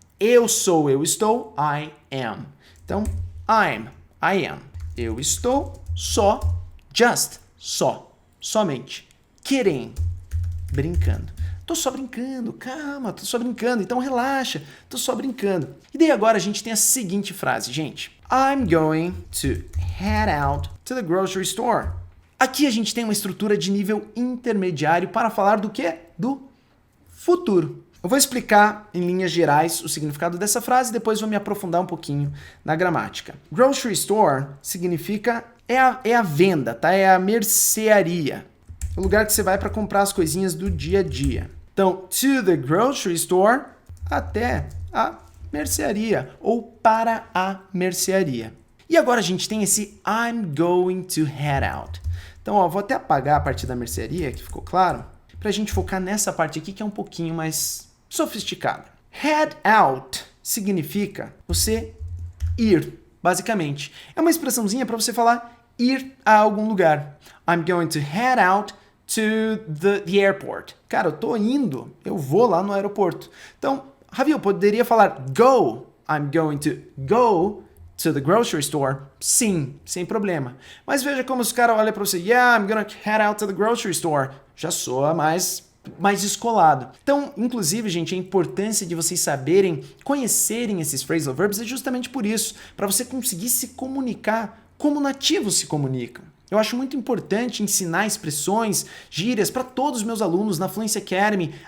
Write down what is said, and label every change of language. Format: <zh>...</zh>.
<pt>Eu sou, eu estou.</pt> <en>I am.</en> <pt>Então,</pt> <en>I'm, I am.</en> <pt>Eu estou só,</pt> <en>just,</en> <pt>só, somente.</pt> <en>Kidding,</en> <pt>brincando. Tô só brincando, calma, tô só brincando, então relaxa, tô só brincando. E daí agora a gente tem a seguinte frase, gente.</pt> <en>I'm going to head out to the grocery store.</en> <pt>Aqui a gente tem uma estrutura de nível intermediário para falar do quê? Do futuro. Eu vou explicar em linhas gerais o significado dessa frase e depois vou me aprofundar um pouquinho na gramática. Grocery store significa é a venda, tá? É a mercearia. O lugar que você vai para comprar as coisinhas do dia a dia. Então,</pt> <en>to the grocery store,</en> <pt>até a mercearia ou para a mercearia. E agora a gente tem esse</pt> <en>I'm going to head out.</en> <pt>Então, vou até apagar a parte da mercearia, que ficou claro, para a gente focar nessa parte aqui que é um pouquinho mais sofisticada. Head out significa você ir, basicamente. É uma expressãozinha para você falar ir a algum lugar.</pt> <en>I'm going to head out to the airport.</en> <pt>Cara, eu tô indo, eu vou lá no aeroporto. Então, Ravi, eu poderia falar go.</pt> <en>I'm going to go to the grocery store.</en> <pt>Sim, sem problema. Mas veja como os caras olham para você.</pt> <en>Yeah, I'm gonna head out to the grocery store.</en> <pt>Já soa mais descolado. Então, inclusive, gente, a importância de vocês saberem, conhecerem esses phrasal verbs é justamente por isso, para você conseguir se comunicar como nativos se comunicam. Eu acho muito importante ensinar expressões, gírias para todos os meus alunos na Fluency Academy.</pt>